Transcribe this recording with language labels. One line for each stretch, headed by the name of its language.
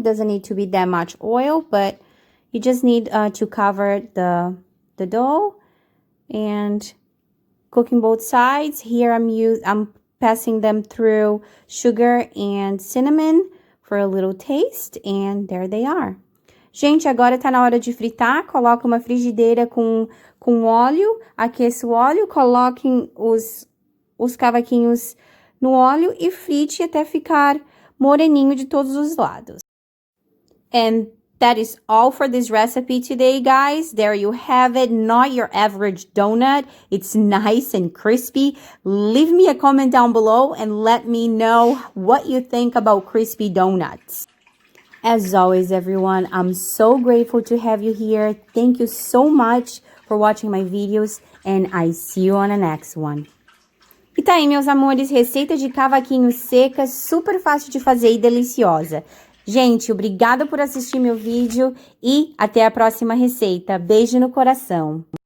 English: It doesn't need to be that much oil, but you just need to cover the dough and cooking both sides. Here I'm passing them through sugar and cinnamon for a little taste, and there they are.
Portuguese: Gente, agora tá na hora de fritar. Coloca uma frigideira com óleo, aqueça o óleo, coloquem os cavaquinhos no óleo e frite até ficar moreninho de todos os lados.
English: And that is all for this recipe today, guys. There you have it. Not your average donut. It's nice and crispy. Leave me a comment down below and let me know what you think about crispy donuts. As always, everyone, I'm so grateful to have you here. Thank you so much for watching my videos, and I see you on the next one.
Portuguese: E tá aí, meus amores, receita de cavaquinho seca, super fácil de fazer e deliciosa. Gente, obrigada por assistir meu vídeo e até a próxima receita. Beijo no coração!